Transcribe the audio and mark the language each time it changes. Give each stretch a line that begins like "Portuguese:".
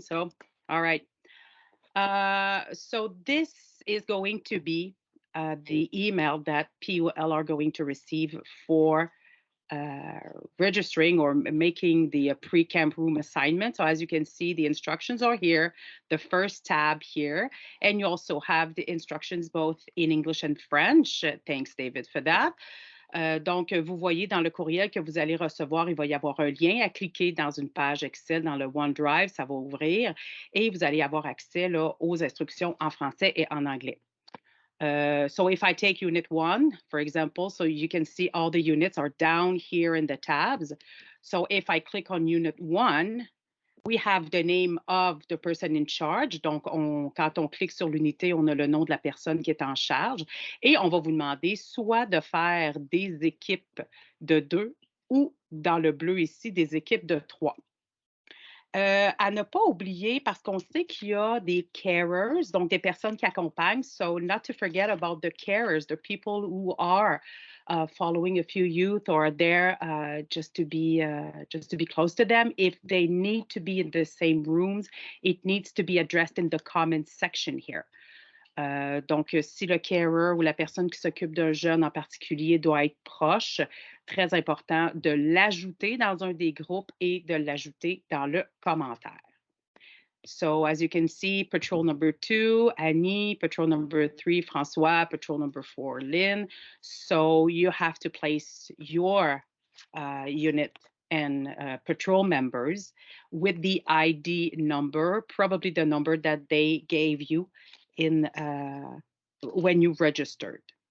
English: So, all right. So this is going to be the email that PUL are going to receive for registering or making the pre-camp room assignment. So as you can see, the instructions are here, the first tab here, and you also have the instructions both in English and French. Thanks, David, for that.
French: Donc, vous voyez dans le courriel que vous allez recevoir, il va y avoir un lien à cliquer dans une page Excel dans le OneDrive, ça va ouvrir et vous allez avoir accès là, aux instructions en français et en anglais.
English: So if I take unit 1, for example, so you can see all the units are down here in the tabs. So if I click on unit 1, we have the name of the person in charge.
French: Donc, quand on clique sur l'unité, on a le nom de la personne qui est en charge. Et on va vous demander soit de faire des équipes de 2 ou, dans le bleu ici, des équipes de 3. À ne pas oublier, parce qu'on sait qu'il y a des carers, donc des personnes qui accompagnent.
English: So not to forget about the carers, the people who are following a few youth or there just to be close to them. If they need to be in the same rooms, it needs to be addressed in the comments section here. Donc, si le carer ou la personne qui s'occupe d'un jeune en particulier doit être proche, très important de l'ajouter dans un des groupes et de l'ajouter dans le commentaire. So, as you can see, patrol number 2, Annie, patrol number 3, François, patrol number 4, Lynn. So, you have to place your unit and patrol members with the ID number, probably the number that they gave you in when you registered.